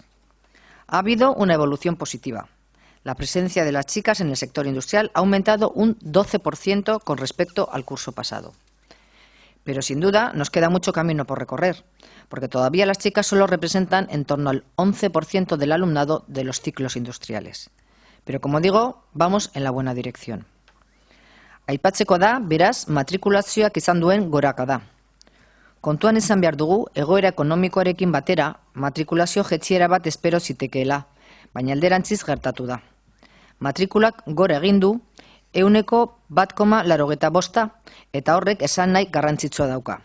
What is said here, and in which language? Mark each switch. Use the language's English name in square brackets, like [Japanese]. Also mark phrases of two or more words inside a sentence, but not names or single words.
[Spanish] Ha habido una evolución positiva. La presencia de las chicas en el sector industrial ha aumentado un 12% con respecto al curso pasado. Pero sin duda nos queda mucho camino por recorrer, porque todavía las chicas solo representan en torno al 11% del alumnado de los ciclos industriales. Pero, como digo, vamos en la buena dirección. [Basque] Aipatzeko da, beraz, matrikulazioak izan duen gorakada. Kontuan izan behar dugu, egoera ekonomikoarekin batera, matrikulazio jaitsiera bat espero zitekeela, baina alderantziz gertatu da. Matrikulak gora egin du, 1,85%, eta horrek esan nahi garrantzitsua dauka.